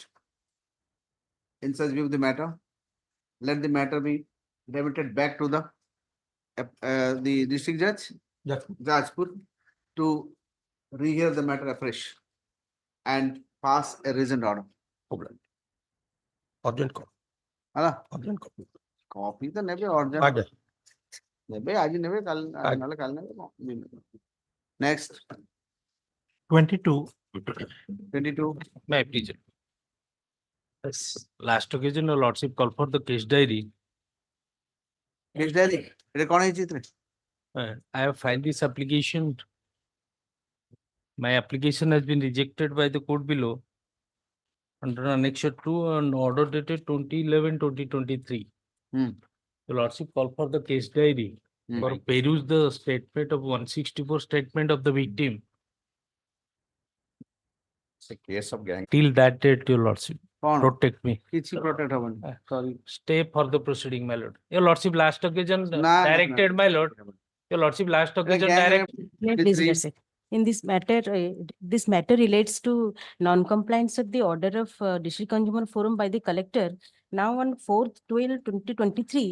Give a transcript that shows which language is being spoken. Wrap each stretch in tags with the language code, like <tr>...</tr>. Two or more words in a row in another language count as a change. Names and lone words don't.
<en>In such view of the matter, let the matter be remitted back to the district judge, Jajpur, to rehear the matter afresh and pass a reasoned order. Urgent call.</en> <or>ହେଲା</or> <en>Urgent copy.</en> <or>କପି ତ ନେବେ ଅର୍ଜେଣ୍ଟ ଆଜ୍ଞା। ନେବେ ଆଜି ନେବେ କାଲି ନହେଲେ କାଲି ନେବେ ନେକ୍ସଟ 22. 22</or> <en>May I please? Yes, last occasion, your lordship called for the case diary. case diary</en> <or>ଏଟା କଣ ହେଇଛି ଏଥିରେ</or> <en>I have filed this application. My application has been rejected by the court below under Annexure 2 and order dated 2011-2023. The lordship called for the case diary for peruse the statement of 164 statement of the victim. It's a case of gang. Till that date, your lordship,</en> <or>କଣ</or> <en>protect me.</en> <or>କିଛି ପ୍ରୋଟେକ୍ଟ ହବନି ସରି</or> <en>Stay for the proceeding, my lord. Your lordship, last occasion</en> <or>ନା</or> <en>directed, my lord. Your lordship, last occasion direct. Please, listen. In this matter relates to non-compliance of the order of District Consumer Forum by the collector. Now on 4/12/2023,</en>